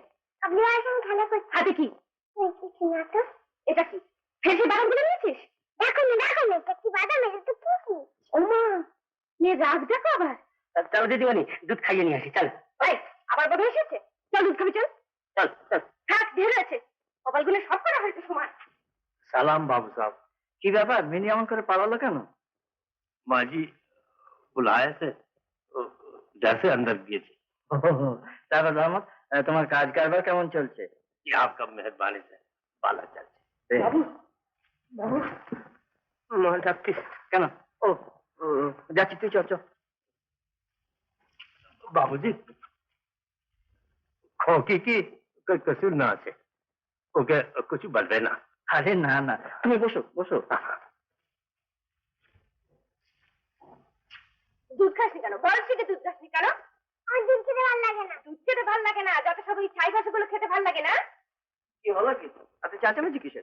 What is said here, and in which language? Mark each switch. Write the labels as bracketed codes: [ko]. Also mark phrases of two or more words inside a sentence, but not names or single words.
[bn] আপনি আমার সঙ্গে খেলা করছি। হাতে কি? কিছু না তো। এটা কি? ফেসে বাদামগুলো নিয়েছিস? দেখো না দেখো না, এটা কি বাদাম? এটা তো কি? ওমা, মেয়ে রাগ দেখো আবার। চলো দিদিমণি, দুধ খাইয়ে নিয়ে আসি, চল। এই, আবার বদল এসেছে। চল দুধ খাবি, চল। চল চল। থাক, ঢের আছে। কপালগুলো সব করা হয়েছে সমান। [hi] सलाम बाबू साहब [bn] কি ব্যাপার, মিনি এমন করে পালালো কেন? [hi] माँ जी बुलाए थे तो डर से अंदर दिए थे [bn] তারপর রহমত, তোমার কাজ কারবার কেমন চলছে? [hi] ये आपका मेहरबानी से बाला चलते [bn] বাবু, বাবু, [hi] माँ डाक्टी [bn] কেন? ও ও, যাচ্ছি, তুই চল চল। [hi] बाबूजी खोकी की कोई कसूर ना [bn] আছে ওকে কিছু বলবে না আরে না না, তুমি বসো বসো। দুধ খাসনি কেন? বয়স থেকে দুধ খাসনি কেন? আমার দুধ খেতে ভালো লাগে না। দুধ খেতে ভালো লাগে না? যত সব ওই ছাই ভাষাগুলো খেতে ভালো লাগে না? কি হলো কি? আপনি চাচামেচি কিসের?